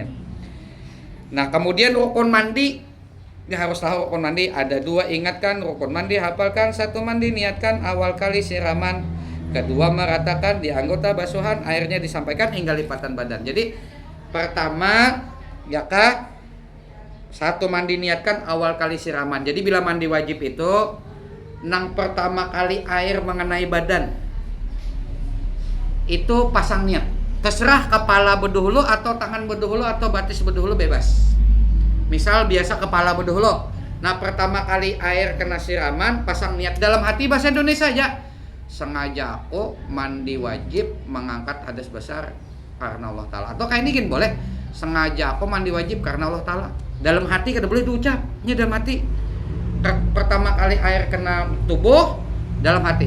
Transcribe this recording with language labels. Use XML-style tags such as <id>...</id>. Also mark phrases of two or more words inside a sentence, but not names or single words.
<id>Nah, kemudian rukun mandi. Ini harus tahu rukun mandi ada 2, ingatkan rukun mandi, hafalkan. 1 mandi, niatkan awal kali siraman. 2 meratakan di anggota basuhan, airnya disampaikan hingga lipatan badan. Jadi pertama ya kah 1 mandi niatkan awal kali siraman. Jadi bila mandi wajib itu nang pertama kali air mengenai badan itu pasang niat. Terserah kepala berdahulu atau tangan berdahulu atau batis berdahulu bebas. Misal biasa kepala berdahulu. Nah pertama kali air kena siraman pasang niat dalam hati bahasa Indonesia aja. Sengaja aku mandi wajib mengangkat hadas besar karena Allah Ta'ala. Atau kayak ini gini boleh. Sengaja aku mandi wajib karena Allah Ta'ala. Dalam hati kada boleh diucap. Ini dalam hati. Pertama kali air kena tubuh dalam hati.</id>